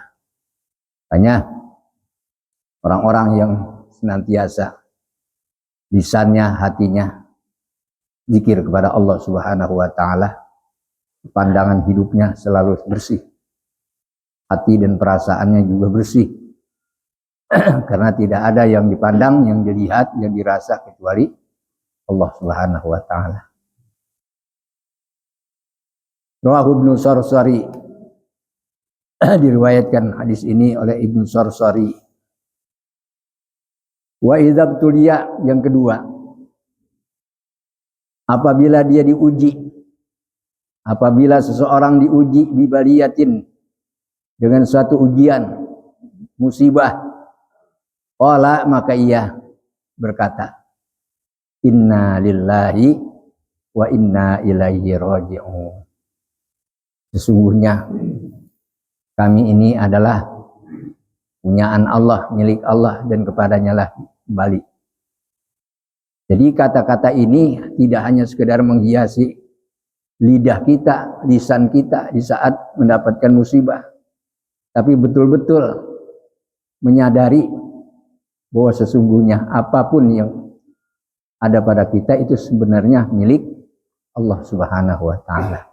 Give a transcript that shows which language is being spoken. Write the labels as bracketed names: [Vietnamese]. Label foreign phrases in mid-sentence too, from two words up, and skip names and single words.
[Indonesian] Hanya orang-orang yang senantiasa lisannya, hatinya zikir kepada Allah [Arabic] سبحانه وتعالى, [Indonesian] pandangan hidupnya selalu bersih, hati dan perasaannya juga bersih, karena tidak ada yang dipandang, yang dilihat, yang dirasa kecuali Allah [Arabic] سبحانه وتعالى. رواه ابن صرصري, [Indonesian] diriwayatkan hadis ini oleh Ibnu Sarsari. [Arabic] وإذا ابتلي, [Indonesian] yang kedua, apabila dia diuji, apabila seseorang diuji bibaliyatin, dengan suatu ujian, musibah. Qala, maka ia berkata, [Arabic] إنا لله وإنا إليه راجعون. [Indonesian] Sesungguhnya kami ini adalah punyaan Allah, milik Allah, dan kepadanya lah kembali. Jadi kata-kata ini tidak hanya sekedar menghiasi lidah kita, lisan kita di saat mendapatkan musibah, tapi betul-betul menyadari bahwa sesungguhnya apapun yang ada pada kita itu sebenarnya milik Allah [Arabic] سبحانه وتعالى.